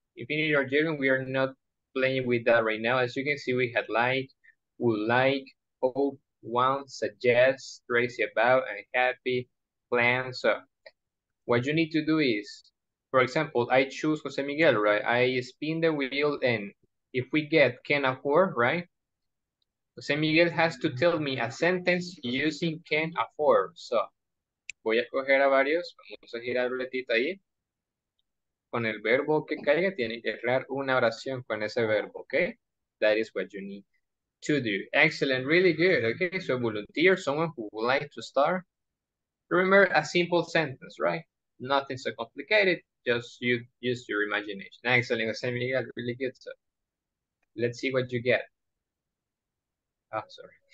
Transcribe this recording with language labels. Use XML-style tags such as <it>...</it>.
<en>Infinity or Jaren, we are not playing with that right now. As you can see, we had like, would like, hope, want, suggest, crazy about, unhappy, plan. So what you need to do is, for example, I choose Jose Miguel, right? I spin the wheel, and if we get can afford, right? Jose Miguel has to tell me a sentence using can afford.</en> <es>So voy a escoger a varios. Vamos a girar la ruletita ahí. Con el verbo que caiga, tiene que crear una oración con ese verbo, okay?</es> <en>That is what you need to do. Excellent, really good. Okay, so volunteer, someone who would like to start. Remember a simple sentence, right? Nothing so complicated, just you use your imagination. Excellent, Jose Miguel, really good. So let's see what you get. Oh, sorry.</en>